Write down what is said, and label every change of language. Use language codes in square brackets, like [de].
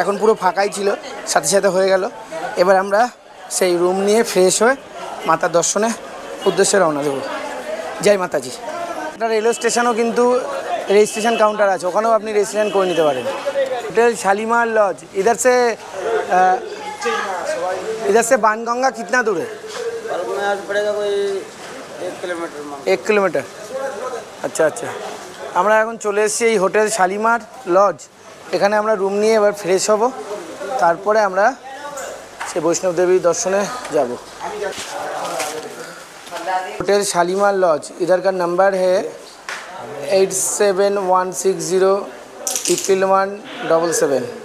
[bn] এখন পুরো ফাঁকাই ছিল, সাথে সাথে হয়ে গেল। এবার আমরা সেই রুম নিয়ে ফ্রেশ হয়ে মাতার দর্শনে উদ্দেশ্যে রওনা দেবো। জয় মাতাজি। একটা রেলওয়ে স্টেশনও কিন্তু রেজিস্ট্রেশন কাউন্টার আছে, ওখানেও আপনি রেজিস্ট্রেশন করে নিতে পারেন। Hotel শালিमार laws. [hi] इधर से बाणगंगा कितना दूर है? पड़ेगा कोई 1 किलोमीटर। [bn] আচ্ছা আচ্ছা। আমরা এখন চলে এসেছি এই হোটেল শালিमार लॉज। এখানে আমরা রুম নিয়ে এবার ফ্রেশ হব, তারপরে আমরা সেই বৈষ্ণব দেবী দর্শনে যাব। [hi] होटल शालीमार लॉज, इधर का नंबर है 8716011177।